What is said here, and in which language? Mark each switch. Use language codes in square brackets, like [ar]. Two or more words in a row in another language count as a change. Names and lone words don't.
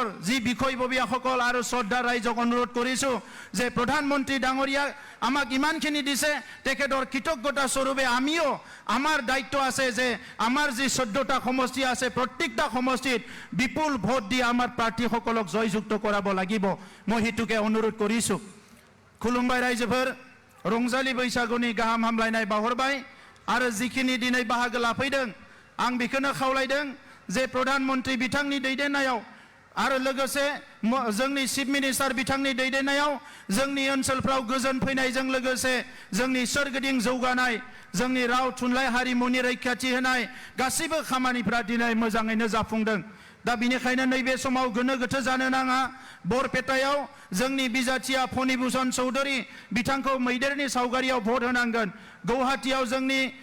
[as] যি বিষয়ববীয়াসকল আৰু শ্ৰদ্ধা ৰাইজক অনুৰোধ কৰিছো যে প্ৰধানমন্ত্ৰী ডাঙৰীয়া আমাক ইমানখিনি দিছে তেখেতৰ কৃতজ্ঞতা স্বৰূপে আমিও আমাৰ দায়িত্ব আছে যে আমাৰ যি 14টা সমষ্টি আছে প্ৰত্যেকটা সমষ্টিত বিপুল ভোট দি আমাৰ প্ৰাৰ্থীসকলক জয়যুক্ত কৰাব লাগিব মই হেতুকে অনুৰোধ কৰিছো খুলুমবাই ৰাইজফোৰ ৰংজালী [brx] बैसागुनि गाहाम हामलायनाय बावहरबाय आरो जिखिनि दिनै बाहागो लाफैदों आं बेखौनो खावलायदों जे प्रधानमन्त्री बिथांनि दैदेननायाव आरो लोगोसे जोंनि [en] Chief Minister [brx] बिथांनि दैदेननायाव जोंनि ओनसोलफ्राव गोजोन फैनायजों लोगोसे जोंनि सोरगिदिं जौगानाय जोंनि राव थुनलाइ हारिमुनि रैखाथि होनाय गासैबो खामानिफोरा दिनै मोजाङैनो जाफुंदों दा बिनिखायनो नैबे समाव गोनो गोथो जानो नाङा बरपेटायाव जोंनि बिजाथिया फणिभूषण चौधुरी बिथांखौ मैदेरनि सावगारियाव भोट होनांगोन गुवाहाटीयाव जोंनि